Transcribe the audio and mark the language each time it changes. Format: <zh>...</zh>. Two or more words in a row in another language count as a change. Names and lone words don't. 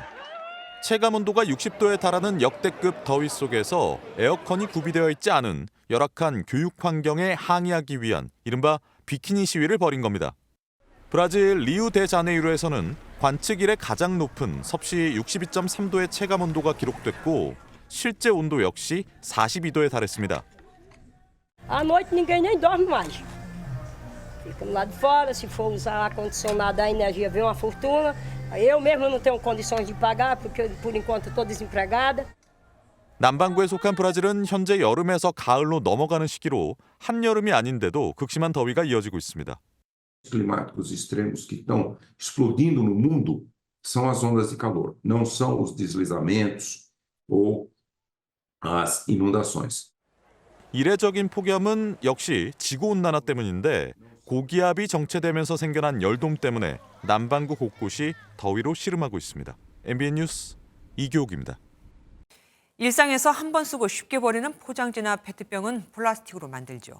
<ko>체감 온도가 60도에 달하는 역대급 더위 속에서 에어컨이 구비되어 있지 않은 열악한 교육 환경에 항의하기 위한 이른바 비키니 시위를 벌인 겁니다. 브라질 리우데자네이루에서는 관측 이래 가장 높은 섭씨 62.3도의 체감 온도가 기록됐고 실제 온도 역시 42도에 달했습니다.</ko> <pt>À noite ninguém nem dorme mais. Fica lá de fora, se for usar ar-condicionado, a energia vem uma fortuna. Eu mesmo não tenho condições de pagar porque por enquanto estou desempregada.</pt> <ko>남반구에 속한 브라질은 현재 여름에서 가을로 넘어가는 시기로 한여름이 아닌데도 극심한 더위가 이어지고 있습니다.</ko> <pt>climáticos extremos que estão explodindo no mundo são as ondas de calor, não são os deslizamentos ou as inundações.</pt> <ko>이례적인 폭염은 역시 지구온난화 때문인데 고기압이 정체되면서 생겨난 열돔 때문에 남반구 곳곳이 더위로 씨름하고 있습니다. MBN 뉴스 이교옥입니다. 일상에서 한 번 쓰고 쉽게 버리는 포장지나 페트병은 플라스틱으로 만들죠.</ko>